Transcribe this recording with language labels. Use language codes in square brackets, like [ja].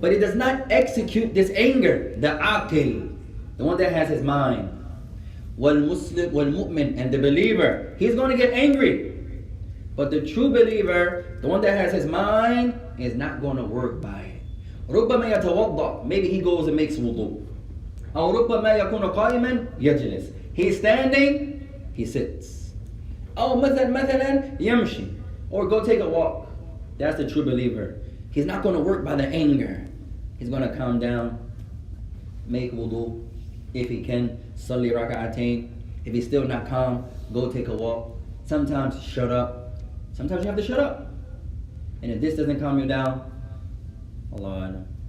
[en] But he does not execute this anger. The aqil, the one that has his mind. [ar] والمسلم والمؤمن, [en] and the believer, he's going to get angry. But the true believer, the one that has his mind, is not going to work by it. [ar] ربما يتوضأ. [en] Maybe he goes and makes wudu. [ar] أو ربما يكون قائما يجلس. [en] He's standing, he sits. [ar] أو مثلا يمشي. [en] Or go take a walk. That's the true believer. He's not going to work by the anger. He's going to calm down, make wudu. If he can, salli raka'atain. If he's still not calm, go take a walk. Sometimes shut up. Sometimes you have to shut up. And if this doesn't calm you down, Allah Alam.